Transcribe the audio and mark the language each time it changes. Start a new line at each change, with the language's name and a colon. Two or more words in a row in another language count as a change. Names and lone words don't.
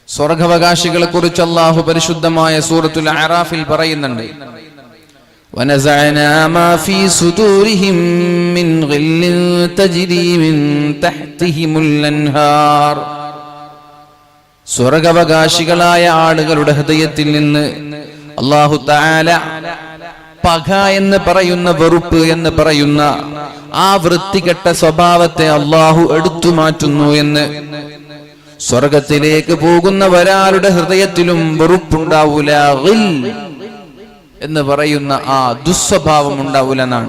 Malayalam: സ്വർഗ്ഗാവകാശികളെ കുറിച്ച് അല്ലാഹു പരിശുദ്ധമായ സൂറത്തുൽ അറാഫിൽ പറയുന്നുണ്ട്,
Arabic: وَنَزَعْنَا مَا فِي صُدُورِهِم مِّنْ غِلٍّ تَجْرِي مِن تَحْتِهِمُ الْأَنْهَارُ.
Malayalam: സ്വർഗ്ഗാവകാശികളായ ആളുകളുടെ ഹൃദയത്തിൽ നിന്ന് അല്ലാഹു തആല പക എന്ന് പറയുന്ന, വെറുപ്പ് എന്ന് പറയുന്ന ആ വൃത്തികെട്ട സ്വഭാവത്തെ അല്ലാഹു എടുത്തു മാറ്റുന്നു എന്ന്. സ്വർഗത്തിലേക്ക് പോകുന്ന ഒരാളുടെ ഹൃദയത്തിലും വെറുപ്പുണ്ടാവൂല, ഗിൽ എന്ന് പറയുന്ന ആ ദുസ്വഭാവം ഉണ്ടാവൂല എന്നാണ്.